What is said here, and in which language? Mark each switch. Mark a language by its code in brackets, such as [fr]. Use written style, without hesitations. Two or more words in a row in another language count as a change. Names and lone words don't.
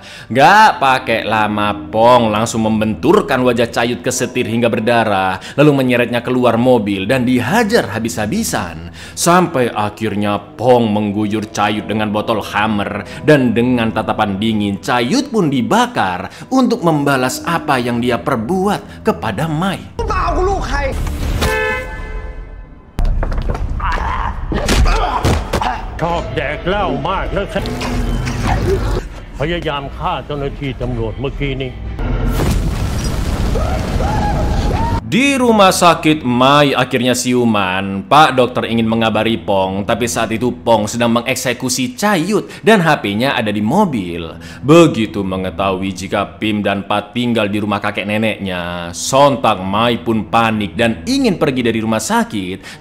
[id] Gak pakai lama, Pong langsung membenturkan wajah Cayut ke setir hingga berdarah, lalu menyeretnya keluar mobil dan dihajar habis-habisan. Sampai akhirnya Pong mengguyur Cayut dengan botol Hammer, dan dengan tatapan dingin Cayut pun dibakar untuk membalas apa yang dia perbuat kepada Mai. [th] ชอบแดกเหล้ามากแล้วพยายามฆ่าเจ้าหน้าที่ตำรวจเมื่อกี้นี้ [id] Di rumah sakit, Mai akhirnya siuman. Pak dokter ingin mengabari Pong, tapi saat itu Pong sedang mengeksekusi Cayut dan HP-nya ada di mobil. Begitu mengetahui jika Pim dan Pat tinggal di rumah kakek neneknya, sontak Mai pun panik dan ingin pergi dari rumah sakit.